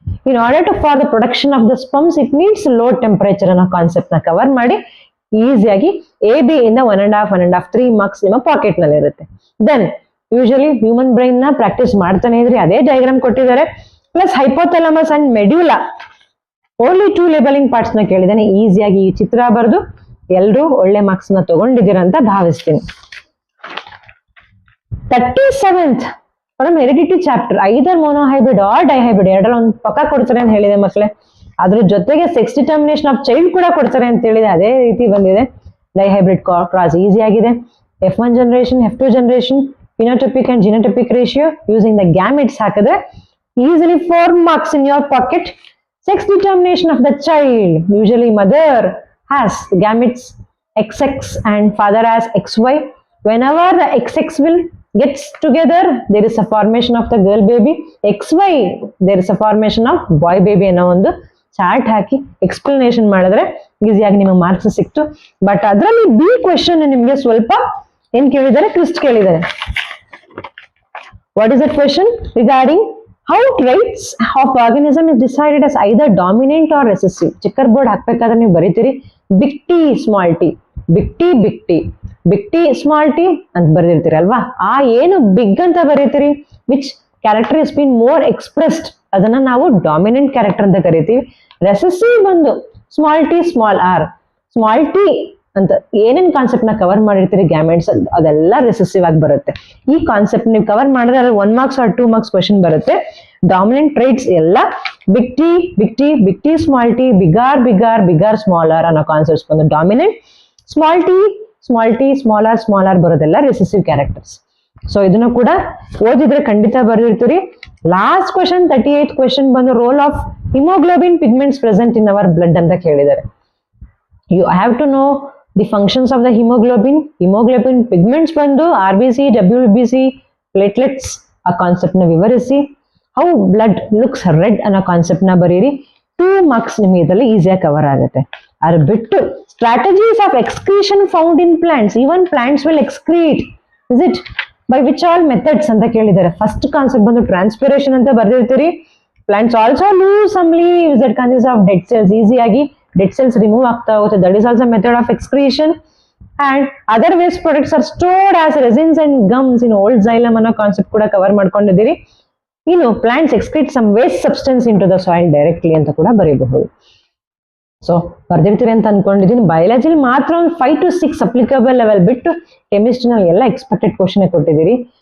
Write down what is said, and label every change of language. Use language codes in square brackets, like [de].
[en] In order to for the production of the sperms, it needs low temperature [kn] ಅನ್ನೋ concept ನ cover ಮಾಡಿ ಈಸಿಯಾಗಿ AB ಇಂದ 1.5 3 marks ನಿಮ್ಮ ಪಾಕೆಟ್ ನಲ್ಲಿ ಇರುತ್ತೆ. ದೆನ್ ಯೂಶಲಿ ಹ್ಯೂಮನ್ ಬ್ರೈನ್ ನ ಪ್ರಾಕ್ಟೀಸ್ ಮಾಡ್ತಾನೆ ಇದ್ರಿ, ಅದೇ ಡಯಾಗ್ರಾಮ್ ಕೊಟ್ಟಿದ್ದಾರೆ. Plus hypothalamus and medulla only 2 labelling parts ನ ಕೇಳಿದ್ದಾನೆ. ಈಸಿಯಾಗಿ ಈ ಚಿತ್ರ ಬರೆದು ಎಲ್ಲರೂ ಒಳ್ಳೆ ಮಾರ್ಕ್ಸ್ ನ ತಗೊಂಡಿದ್ದೀರಂತ ಭಾವಿಸ್ತೀನಿ. 37th [en] from heredity chapter, either monohybrid or dihybrid [kn] ಎರಡರಲ್ಲಿ ಒಂದು ಪಕ್ಕ ಕೊಡ್ತಾರೆ ಅಂತ ಹೇಳಿದೆ ಮಕ್ಕಳೇ. ಅದ್ರ ಜೊತೆಗೆ ಸೆಕ್ಸ್ ಡಿಟರ್ಮಿನೇಷನ್ ಆಫ್ ಚೈಲ್ಡ್ ಕೂಡ ಕೊಡ್ತಾರೆ ಅಂತ ಹೇಳಿದೆ, ಅದೇ ರೀತಿ ಬಂದಿದೆ. [en] dihybrid cross easy [kn] ಆಗಿದೆ. [en] F1 generation, F2 generation, phenotypic and genotypic ratio using the gametes [kn] ಹಾಕಿದ್ರೆ [en] Easily 4 marks in your pocket. Sex determination of the child, usually mother has gametes XX and father has XY. Whenever the XX will gets together, there is a formation of the girl baby. XY, there is a formation of boy baby [kn] ಅನ್ನೋ ಒಂದು chart ಹಾಕಿ explanation ಮಾಡಿದ್ರೆ ಈಸಿಯಾಗಿ ನಿಮ್ಮ marks ಸಿಕ್ತು. But ಅದರಲ್ಲಿ B question ನಿಮ್ಗೆ ಸ್ವಲ್ಪ ಏನ್ ಕೇಳಿದ್ದಾರೆ, ಟ್ವಿಸ್ಟ್ ಕೇಳಿದ್ದಾರೆ. [en] What is that question? Regarding how traits of organism is decided as either dominant or recessive. [kn] Checker board ಹಾಕ್ಬೇಕಾದ್ರೆ ನೀವು ಬರೀತೀರಿ big T small T, big T big T, big T small T ಅಂತ ಬರೆದಿರ್ತೀರಿ ಅಲ್ವಾ. ಆ ಏನು big ಅಂತ ಬರೀತೀರಿ, [en] which character is been more expressed, [kn] ಅದನ್ನ ನಾವು dominant character ಅಂತ ಕರಿತೀವಿ. ರೆಸೆಸಿವ್ ಬಂದು small T small R. Small T ಅಂತ ಏನೇನ್ ಕಾನ್ಸೆಪ್ಟ್ ನ ಕವರ್ ಮಾಡಿರ್ತೀರಿ ಗ್ಯಾಮೆಟ್ಸ್ ಅದೆಲ್ಲ ರೆಸೆಸಿವ್ ಆಗಿ ಬರುತ್ತೆ. ಈ ಕಾನ್ಸೆಪ್ಟ್ ನೀವು ಕವರ್ ಮಾಡಿದ್ರೆ ಅದ್ರಲ್ಲಿ 1 ಮಾರ್ಕ್ಸ್ ಆರ್ 2 ಮಾರ್ಕ್ಸ್ ಕ್ವೆಶನ್ ಬರುತ್ತೆ. ಡಾಮಿನೆಂಟ್ ಟ್ರೈಟ್ಸ್ ಎಲ್ಲ big T big T big T small T, big R big R big R small R ಅನ್ನೋ ಕಾನ್ಸೆಪ್ಟ್ಸ್ ಬಂದು dominant. Small T small R ಬರೋದೆಲ್ಲ recessive characters. So ಇದನ್ನು ಕೂಡ ಓದಿದ್ರೆ ಖಂಡಿತ ಬರೆದಿರ್ತೀರಿ. Last question 38th question ಬಂದು [en] role of haemoglobin pigments present in our blood [kn] ಅಂತ ಕೇಳಿದ್ದಾರೆ. [en] You have to know the functions of the hemoglobin. [kn] Hemoglobin pigments ಬಂದು RBC, WBC, platelets ಆ concept ನ ವಿವರಿಸಿ. [en] how blood looks red [kn] ಅನ್ನೋ concept ನ ಬರೀರಿ. 2 ಮಾರ್ಕ್ಸ್ ನಿಮಗೆ ಇದರಲ್ಲಿ ಈಸಿಯಾಗಿ ಕವರ್ ಆಗುತ್ತೆ. ಅದು ಬಿಟ್ಟು [en] strategies of excretion found in plants. even plants will excrete, is it by which all methods [kn] ಅಂತ ಕೇಳಿದ್ದಾರೆ. ಫಸ್ಟ್ ಕಾನ್ಸೆಪ್ಟ್ ಬಂದು ಟ್ರಾನ್ಸ್ಪಿರೇಷನ್ ಅಂತ ಬರ್ದಿರ್ತೀರಿ. [en] plants also lose some leaves that consist of dead cells. [kn] ಈಸಿಯಾಗಿ ಡೆಡ್ ಸೆಲ್ಸ್ ರಿಮೂವ್ ಆಗ್ತಾ ಹೋಗುತ್ತೆ. [en] That is also method of excretion. And other waste products are stored as resins and gums in old xylem [kn] ಅನ್ನೋ concept ಕೂಡ cover ಮಾಡ್ಕೊಂಡಿದ್ದೀರಿ. ಇನ್ನು [en] plants excrete some waste substance into the soil directly [kn] ಅಂತ ಕೂಡ ಬರೀಬಹುದು. So ಬರ್ದಿರ್ತೀರಿ ಅಂತ ಅನ್ಕೊಂಡಿದ್ದೀನಿ. ಬಯಾಲಜಿಲಿ ಮಾತ್ರ ಒಂದು 5 to 6 ಅಪ್ಲಿಕಬಲ್ ಲೆವೆಲ್ ಬಿಟ್ಟು ಕೆಮಿಸ್ಟ್ರಿನಲ್ಲಿ ಎಲ್ಲ ಎಕ್ಸ್ಪೆಕ್ಟೆಡ್ ಕ್ವಶನ್ ಕೊಟ್ಟಿದ್ದೀರಿ.